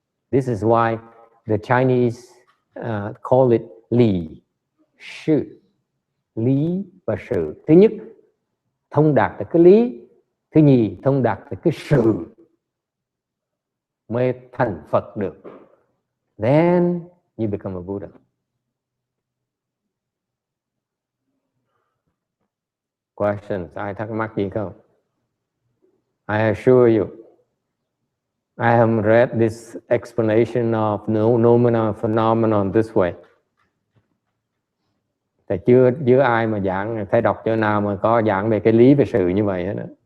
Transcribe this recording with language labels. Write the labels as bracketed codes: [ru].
[en] This is why the Chinese call it lý, sự. [vi] Lý và sự. Thứ nhất, thông đạt được cái lý. Thứ nhì, thông đạt được cái sự mới thành Phật được. [en] Then you become a Buddha. Questions? [vi] Ai thắc mắc gì không? [en] I assure you, I haven't read this explanation of noumena phenomenon this way. [vi] Tại chưa ai mà giảng, phải đọc chỗ nào mà có giảng về cái lý về sự như vậy hết đó.